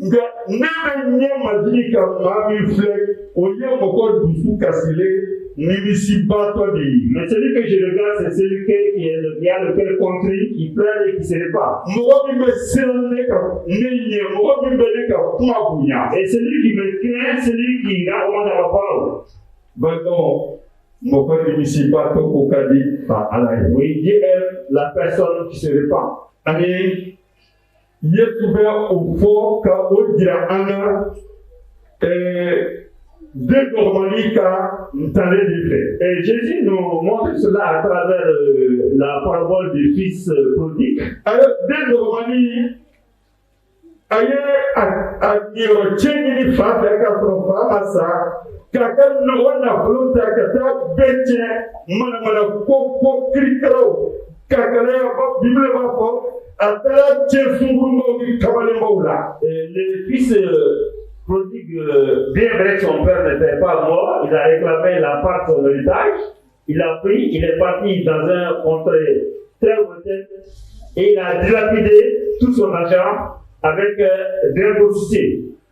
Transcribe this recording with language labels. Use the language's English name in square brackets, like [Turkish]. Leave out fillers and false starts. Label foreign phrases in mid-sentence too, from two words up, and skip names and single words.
[French] Mais celui que je regarde, c'est celui qui a le cœur contrit, qui pleure et qui ne se répand. Et celui qui me craint, celui qui a vraiment la parole. Oui, Dieu aime la personne qui se répand. [Bambara] Ani Yesu bɛ o fɔ ka o jira an na den dɔgɔmani ka ntalen de fɛ. [French] Et Jésus nous montre cela à travers la parabole du fils prodigue. [Bambara] Den dɔgɔmani a ye a ɲɛyɔrɔ cɛ ɲini fa fɛ k'a sɔrɔ fa ma sa k'a ka nafolo ta ka taa bɛɛ tiɲɛ manamana ko kirikɛlaw. [French] Le fils prodigue, bien vrai que son père n'était pas mort, il a réclamé la part de son héritage, il a pris, il est parti dans un contrée très lointain et il a dilapidé tout son argent avec des prostituées.